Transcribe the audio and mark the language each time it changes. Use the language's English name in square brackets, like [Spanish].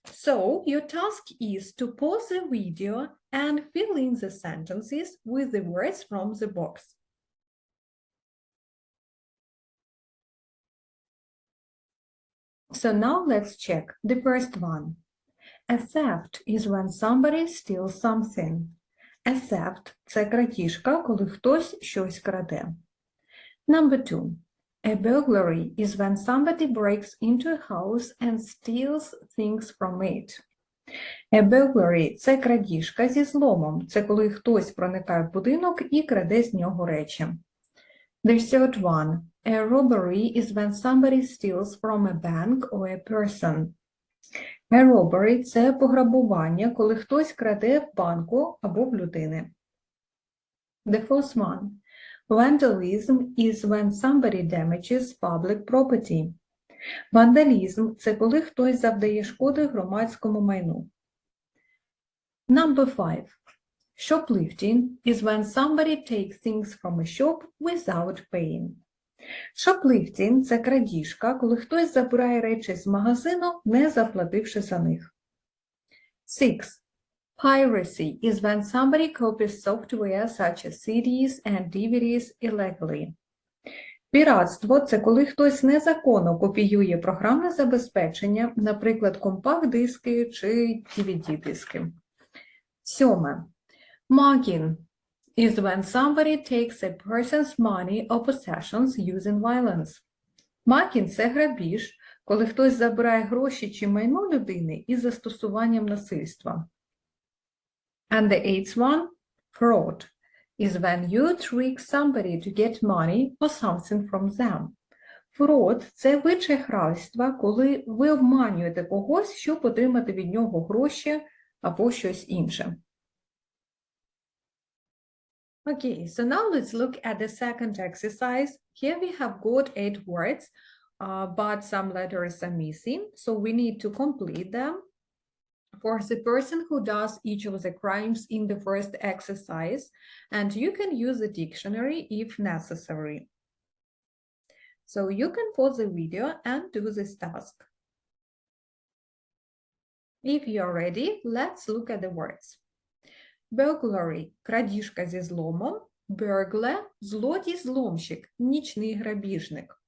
[English] So your task is to pause the video and fill in the sentences with the words from the box. So now let's check the first one. A theft is when somebody steals something. [Ukrainian] A theft – це крадіжка, коли хтось щось краде. [English] Number 2. A burglary is when somebody breaks into a house and steals things from it. [Ukrainian] A burglary – це крадіжка зі зломом. Це коли хтось проникає в будинок і краде з нього речі. [English] The third one. A robbery is when somebody steals from a bank or a person. [Ukrainian] A robbery – це пограбування, коли хтось краде в банку або в людини. [English] The fourth one. Vandalism is when somebody damages public property. [Ukrainian] Вандалізм – це коли хтось завдає шкоди громадському майну. [English] Number 5. Shoplifting is when somebody takes things from a shop without paying. [Ukrainian] Shoplifting – це крадіжка, коли хтось забирає речі з магазину, не заплативши за них. [English] 6. Piracy is when somebody copies software such as CDs and DVDs illegally. [Ukrainian] Піратство – це коли хтось незаконно копіює програмне забезпечення, наприклад, компакт-диски чи DVD-диски. [English] 7. Mugging is when somebody takes a person's money or possessions using violence. [Ukrainian] Mugging – це грабіж, коли хтось забирає гроші чи майно людини із застосуванням насильства. [English] And the eighth one, fraud, is when you trick somebody to get money or something from them. [Ukrainian] Fraud – це вид шахрайства, коли ви обманюєте когось, щоб отримати від нього гроші або щось інше. [English] Okay, so now let's look at the second exercise. Here we have got 8 words, but some letters are missing, so we need to complete them. For the person who does each of the crimes in the first exercise, and you can use the dictionary if necessary. So you can pause the video and do this task. If you're ready, let's look at the words. [Ukrainian] Burglary – крадіжка зі зломом. Burglar – злодій-зломщик, нічний грабіжник.